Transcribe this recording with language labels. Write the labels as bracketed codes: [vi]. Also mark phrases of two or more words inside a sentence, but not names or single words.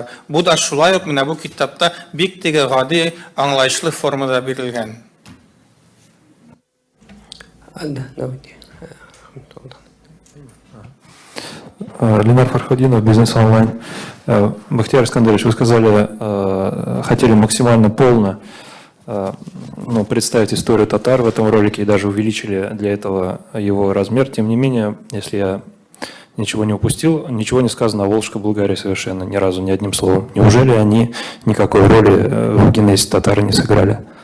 [tt] Бу да шулай ук менә бу китапта бик теге гади, аңлаешлы формада бирелгән. [ru] Ленар Фархадинов, Бизнес онлайн. Бахтияр Искандерович, вы сказали, хотели максимально полно представить историю татар в этом ролике и даже увеличили для этого его размер. Тем не менее, если я ничего не упустил, ничего не сказано о Волжской Булгарии совершенно, ни разу, ни одним словом. Неужели они никакой роли в генезе татар не сыграли?